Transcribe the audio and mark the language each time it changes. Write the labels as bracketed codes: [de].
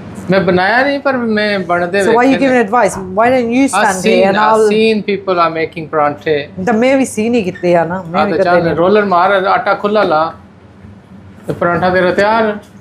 [pa] ਮੈਂ ਬਣਾਇਆ ਨਹੀਂ ਪਰ ਮੈਂ ਬਣਦੇ [en] So why are you giving advice? Why don't you stand here and I've I'll seen people are making ਪਰਾਂਠੇ। [pa] ਤਾਂ ਮੈਂ ਵੀ ਸੀ ਨਹੀਂ ਕੀਤੇ ਆ ਨਾ, ਮੈਂ ਵੀ ਤਾਂ ਚੱਲ ਰੋਲਰ ਮਾਰ ਆਟਾ ਖੁੱਲਾ ਲਾ ਤੇ ਪਰਾਂਠਾ ਤੇਰਾ ਤਿਆਰ।